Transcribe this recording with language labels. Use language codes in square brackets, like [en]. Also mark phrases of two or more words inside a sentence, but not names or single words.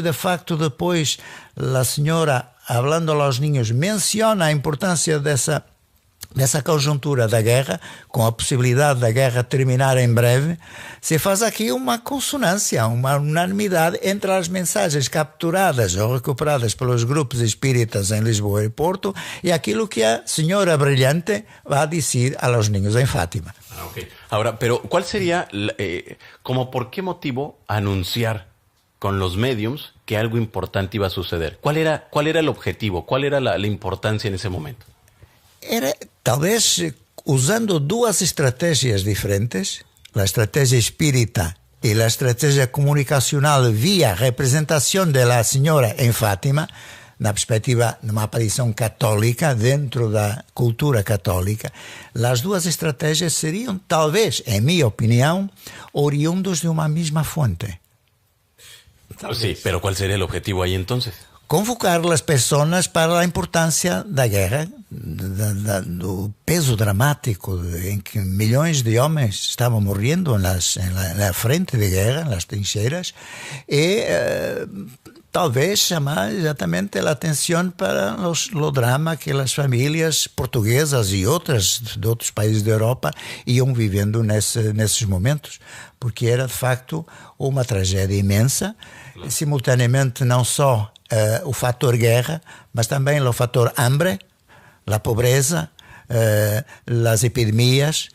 [pt] de facto, depois, a senhora, falando aos ninhos, menciona a importância dessa conjuntura da guerra, com a possibilidade da guerra terminar em breve, se faz aqui uma consonância, uma unanimidade entre as mensagens capturadas ou recuperadas pelos grupos espíritas em Lisboa e Porto e aquilo que a senhora brilhante vai dizer [es] a los niños [pt] em Fátima. [es] Okay. Ahora, pero ¿cuál sería, como por qué motivo anunciar con los mediums que algo importante iba a suceder? ¿Cuál era el objetivo? ¿Cuál era la importancia en ese momento? [pt] Era, talvez, usando duas estratégias diferentes, a estratégia espírita e a estratégia comunicacional via representação da senhora em Fátima, na perspectiva de uma aparição católica, dentro da cultura católica, as duas estratégias seriam, talvez, em minha opinião, oriundos de uma mesma fonte. [es] Sí, pero ¿cuál sería el objetivo ahí entonces? [pt] Convocar as pessoas para a importância da guerra, do peso dramático em que milhões de homens estavam morrendo na frente de guerra, nas trincheiras, e talvez chamar exatamente a atenção para o drama que as famílias portuguesas e outras de outros países da Europa iam vivendo nesses momentos, porque era de facto uma tragédia imensa, simultaneamente não só o fator guerra, mas também o fator hambre, a pobreza, as epidemias.